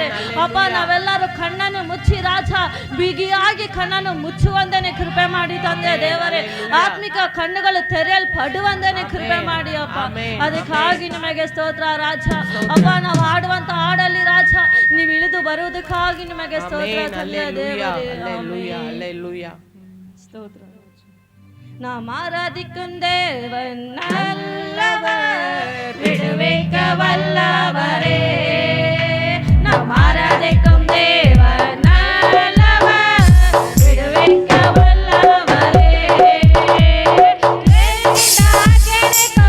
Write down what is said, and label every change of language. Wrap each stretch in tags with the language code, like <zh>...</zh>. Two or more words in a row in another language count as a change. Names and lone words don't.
<kn>ಅಪ್ಪ, ನಾವೆಲ್ಲರೂ ಕಣ್ಣನ್ನು ಮುಚ್ಚಿ ರಾಜ ಬಿಗಿಯಾಗಿ ಕಣ್ಣನ್ನು ಮುಚ್ಚುವಂದೇನೆ ಕೃಪೆ ಮಾಡಿ ತಂದೆಯ ದೇವರೇ. ಆತ್ಮಿಕ ಕಣ್ಣುಗಳು ತೆರೆಯಲ್ಪಡುವಂದೇನೆ ಕೃಪೆ ಮಾಡಿ ಅಪ್ಪ. ಅದಕ್ಕಾಗಿ ನಿಮಗೆ ಸ್ತೋತ್ರ ರಾಜ. ಅಪ್ಪ, ನಾವು ಹಾಡುವಂತ ಹಾಡಲ್ಲಿ ರಾಜ ನೀವು ಇಳಿದು ಬರುವುದಕ್ಕಾಗಿ ನಿಮಗೆ ಸ್ತೋತ್ರ ತಂದೆಯ ದೇವರೇ. ಸ್ತೋತ್ರ.</kn> <ta>நாம் ஆராதிக்கும் தேவன் நல்லவர், விடுவிக்க வல்லவரே. நாம் ஆராதிக்கும் தேவன் நல்லவர், விடுவிக்க வல்லவரே.</ta>